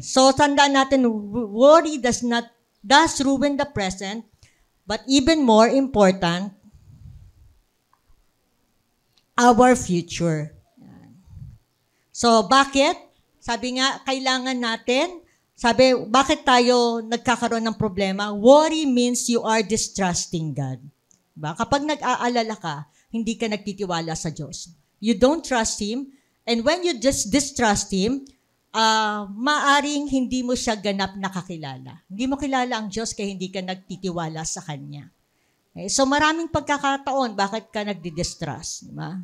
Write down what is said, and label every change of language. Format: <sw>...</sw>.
<en>So,</en> <tl>tandaan natin,</tl> <en>worry does ruin the present, but even more important, our future.</en> <tl>So, bakit? Sabi nga, kailangan natin, bakit tayo nagkakaroon ng problema?</tl> <en>Worry means you are distrusting God.</en> <tl>Diba? Kapag nag-aalala ka, hindi ka nagtitiwala sa Diyos.</tl> <en>You don't trust Him, and when you just distrust Him,</en> <tl>maaring hindi mo siya ganap nakakilala. Hindi mo kilala ang Diyos kaya hindi ka nagtitiwala sa Kanya. Okay? So, maraming pagkakataon, bakit ka nagdi-distrust? Diba?</tl>